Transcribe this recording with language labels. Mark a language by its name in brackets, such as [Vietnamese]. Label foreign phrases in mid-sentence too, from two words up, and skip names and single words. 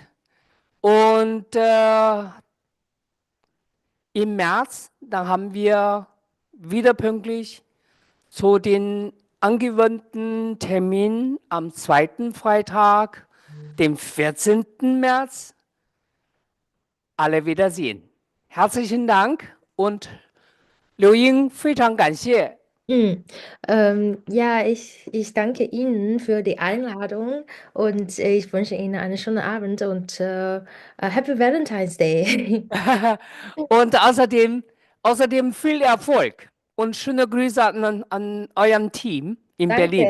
[German] Und im März, da haben wir wieder pünktlich zu den angewandten Termin am zweiten Freitag, dem 14. März, alle wiedersehen. Herzlichen Dank und Liuying, [Chinese] 非常感谢。 [German] Ja, ich danke Ihnen für die Einladung und ich wünsche Ihnen einen schönen Abend und [English] Happy Valentine's Day. [German] Und außerdem viel Erfolg und schöne Grüße an eurem Team in Berlin.